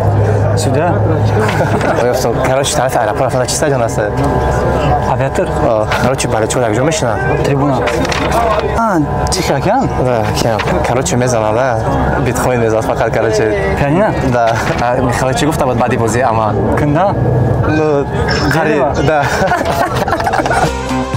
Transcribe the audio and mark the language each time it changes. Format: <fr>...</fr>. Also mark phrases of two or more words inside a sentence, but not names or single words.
<ru>Сюда?</ru> <tg>Короче, тарафи аэропорт чи стадион аст?</tg> <ru>Авиатор?</ru> <tg>Короче, барои чӣ якҷо мешинад?</tg> <ru>Трибуна. Тихо океан? Да, океан. Короче,</ru> <tg>мезанад, биткоин мезанад фақат, короче.</tg> <ru>Пианино? Да.</ru> <tg>Михаил чӣ гуфта баъди бозии ама? Кунда? Ну, қариб, да.</tg>